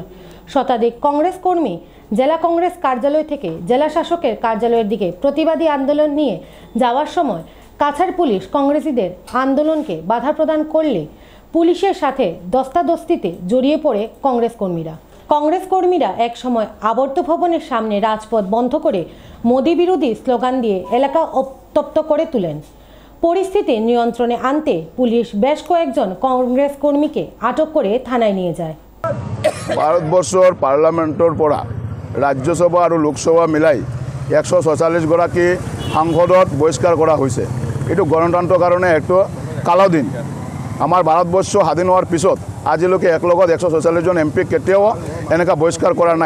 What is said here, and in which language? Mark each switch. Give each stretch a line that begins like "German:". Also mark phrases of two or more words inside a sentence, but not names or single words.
Bangla: শতাধিক কংগ্রেস কর্মী জেলা কংগ্রেস কার্যালয় থেকে জেলা শাসকের কার্যালয়ের দিকে প্রতিবাদী আন্দোলন নিয়ে যাওয়ার সময় কাছাড় পুলিশ কংগ্রেসীদের আন্দোলনকে বাধা প্রদান করলে পুলিশের সাথে দস্তাদস্তিতে জড়িয়ে পড়ে কংগ্রেস কর্মীরা এক সময় আবর্ত ভবনের সামনে রাজপথ বন্ধ করে মোদি বিরোধী স্লোগান দিয়ে এলাকা উত্তপ্ত করে তোলেন। পরিস্থিতি নিয়ন্ত্রণে আনতে পুলিশ বেশ কয়েকজন কংগ্রেস কর্মীকে আটক করে থানায় নিয়ে যায়।
Assamese: ভারতবর্ষর পার্লামেন্টৰ পৰা ৰাজ্যসভা আৰু লোকসভা মিলাই ১৪৬ গৰাকী সাংসদক বহিষ্কাৰ কৰা হৈছে। এইটো গণতন্ত্ৰৰ কাৰণে একটো কালো দিন। আমাৰ ভাৰতবৰ্ষ স্বাধীন হোৱাৰ পিছত আজিলৈকে একলগত ১৪৬ জন এমপি কেতিয়াও এনেকুৱা বহিষ্কাৰ কৰা নাই।